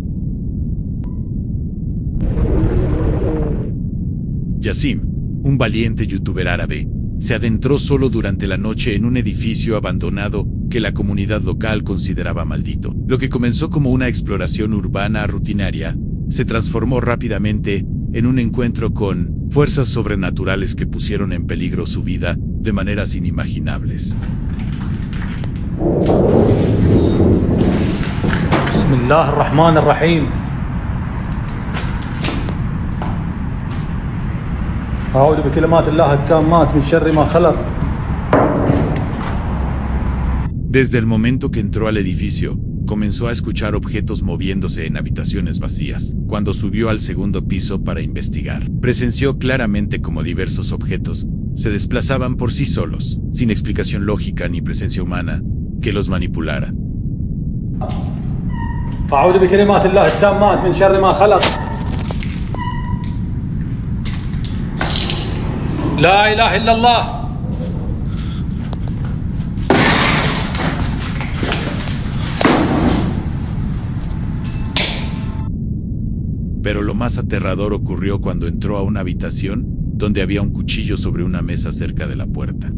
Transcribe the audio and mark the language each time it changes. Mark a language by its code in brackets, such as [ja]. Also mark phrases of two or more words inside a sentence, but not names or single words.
[es] Yassim, un valiente youtuber árabe, se adentró solo durante la noche en un edificio abandonado que la comunidad local consideraba maldito. Lo que comenzó como una exploración urbana rutinaria, se transformó rápidamente en un encuentro con fuerzas sobrenaturales que pusieron en peligro su vida de maneras inimaginables. [ar] بسم الله الرحمن الرحيم. أعوذ بكلمات الله التامات من شر ما خلق. [es] Desde el momento que entró al edificio, comenzó a escuchar objetos moviéndose en habitaciones vacías. Cuando subió al segundo piso para investigar, presenció claramente cómo diversos objetos se desplazaban por sí solos, sin explicación lógica ni presencia humana que los manipulara. [ar] أعوذ بكلمات الله التامات من شر ما خلق. لا إله إلا الله. [es] Pero lo más aterrador ocurrió cuando entró a una habitación donde había un cuchillo sobre una mesa cerca de la puerta.